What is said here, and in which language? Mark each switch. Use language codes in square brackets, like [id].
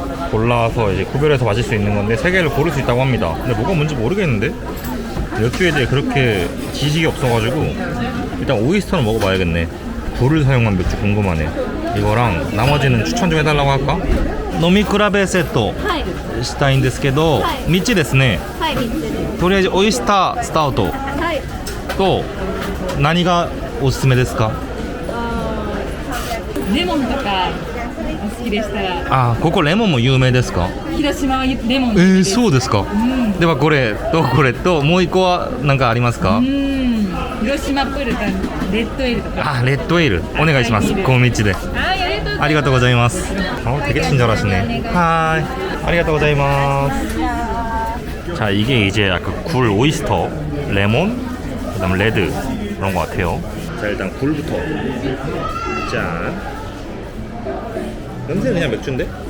[ko] 골라서 이제 구별해서 마실 수 있는 건데 3개를 고를 수 있다고 합니다. 근데 뭐가 뭔지 모르겠는데? 여쭈에 대해 그렇게 지식이 없어가지고 일단 오이스터는 먹어봐야겠네. 불을 사용한 맥주 궁금하네. 이거랑 나머지는 추천 좀 해달라고 할까? [ja] 노미쿠라베 세트 はいしたいんですけど、3つですね。はい3つですとりあえずオイスタースタウトはいと何がおすすめですか？レモンとかお好きでしたら、あ、ここレモンも有名ですか？広島はレモンです。そうですか。ではこれとこれともう一個は何かありますか？広島プールとレッドエールとか。あ、レッドエールお願いします。この3つで。はい、ありがとうございます。ありがとうございます。 [ko] 되게 친절하시네. [ja] 하이. 아리가또 고자이마스. [ko] 자, 이게 이제 약간 굴 오이스터, 레몬, 그다음 레드 그런 것 같아요. 자, 일단 굴부터. 짠. 냄새는 그냥 맥주인데?